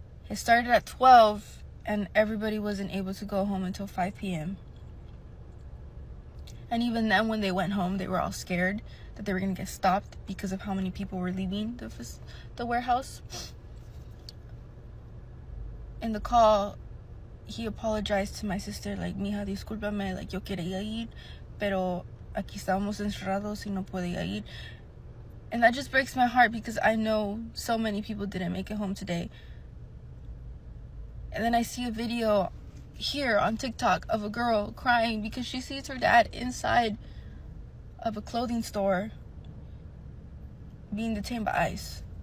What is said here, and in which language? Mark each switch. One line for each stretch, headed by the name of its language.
English: It started at 12 and everybody wasn't able to go home until 5 p.m. And even then, when they went home, they were all scared that they were going to get stopped because of how many people were leaving the warehouse. In the call, he apologized to my sister, like,
Spanish: mija, discúlpame, like, yo quería ir, pero aquí estábamos encerrados y no podía ir.
English: And that just breaks my heart because I know so many people didn't make it home today. And then I see a video here on TikTok of a girl crying because she sees her dad inside of a clothing store being detained by ICE.